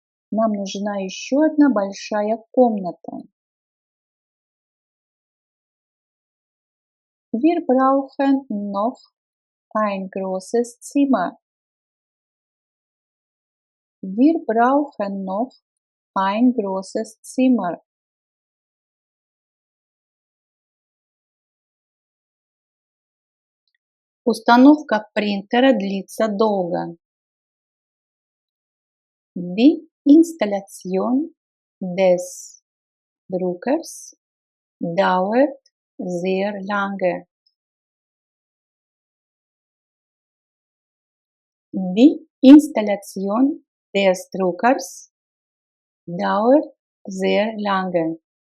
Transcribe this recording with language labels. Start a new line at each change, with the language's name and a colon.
Russian: Нам нужна еще одна большая комната.
German: Wir brauchen noch ein großes Zimmer. Wir brauchen noch ein großes Zimmer.
Russian: Установка принтера длится долго.
German: Die Installation des Druckers dauert sehr lange. Die Installation des Druckers dauert sehr lange.